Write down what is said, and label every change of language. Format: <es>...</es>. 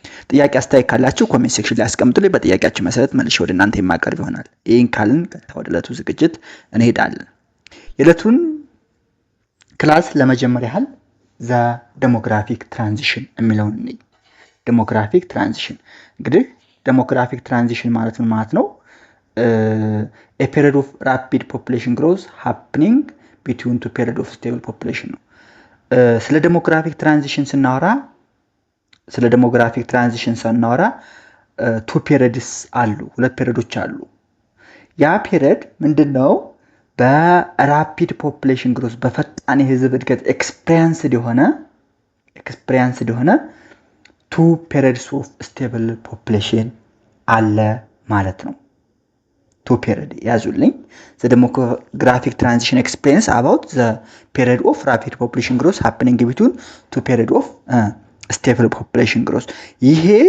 <am>ጥያቄ አስተያየት ካላችሁ ኮሜንት ሴክሽን ላይ አስቀምጡልኝ። በጥያቄያችሁ መሰረት መልሼ ወደ እናንተ የማቀርብ ይሆናል። ይህን ካልን ቀጥታ ወደ ዕለቱ ዝግጅት እንሄዳለን። የዕለቱን ክላስ ለመጀመር ያህል ዘ ዴሞግራፊክ ትራንዚሽን የሚለውን እንይ። ዴሞግራፊክ ትራንዚሽን እንግዲህ ዴሞግራፊክ ትራንዚሽን ማለት ምን ማለት ነው?</am> <en>a period of rapid population growth happening between two period of stable population ነው።</en> <am>ስለ ዴሞግራፊክ ትራንዚሽን ስናወራ</am> <en>two periods አሉ፣</en> <am>ሁለት ፔሪዶች አሉ። ያ ፔሪድ ምንድነው? በራፒድ ፖፑሌሽን ግሮዝ በፈጣን የህዝብ እድገት ኤክስፔሪየንስድ የሆነ</am> <en>two periods of stable population</en> <am>አለ ማለት ነው።</am> <en>two period</en> <am>ያዙልኝ።</am> <en>the demographic transition explains about the period of rapid population growth happening between two period of stable population growth። ይሄ</en>